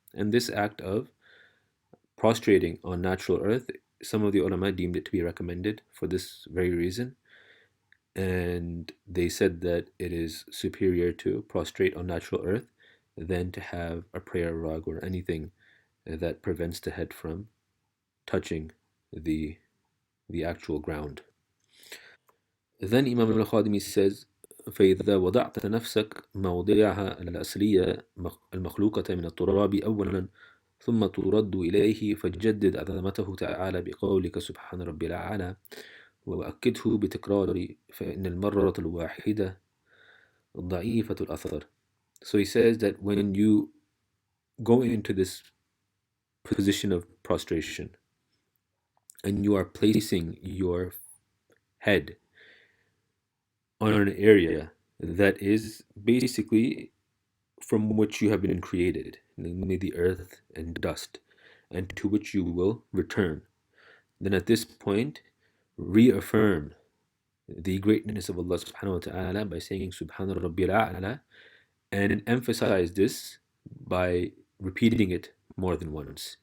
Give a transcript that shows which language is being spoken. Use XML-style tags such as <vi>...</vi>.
<en>And this act of prostrating on natural earth, some of the ulama deemed it to be recommended for this very reason. And they said that it is superior to prostrate on natural earth than to have a prayer rug or anything that prevents the head from touching the the actual ground. Then Imam al-Khadimi says,</en> <ar>فإذا وضعت نفسك موضعها الأصلية المخلوقة من التراب أولا ثم ترد إليه فجدد عظمته تعالى بقولك سبحان ربي الأعلى وأكده بتكرار فإن المرة الواحدة ضعيفة الأثر.</ar> <en>So he says that when you go into this position of prostration and you are placing your head on an area that is basically from which you have been created, namely the earth and dust, and to which you will return, then at this point reaffirm the greatness of Allah subhanahu wa ta'ala by saying Subhana Rabbil A'la, and emphasize this by repeating it more than once.</en>